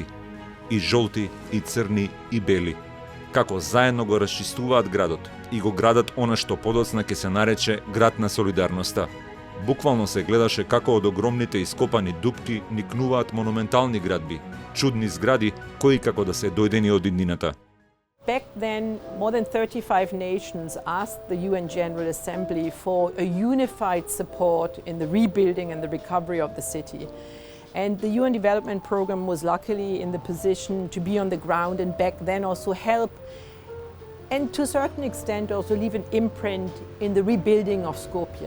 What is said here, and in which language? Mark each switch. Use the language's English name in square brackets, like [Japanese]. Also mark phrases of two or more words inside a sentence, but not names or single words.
[Macedonian] И жолти, и црни, и бели. Како заедно го расчистуваат градот и го градат она што подоцна ќе се нарече град на солидарноста. Буквално се гледаше како од огромните ископани дупки никнуваат монументални градби, чудни згради кои како да се дојдени од иднината. [English] Back then, more than 35 nations asked the UN General Assembly for a unified support in the rebuilding and the recovery of the city. And the UN Development Programme was luckily in the position to be on the ground and back then also help and to a certain extent also leave an imprint in the rebuilding of Skopje.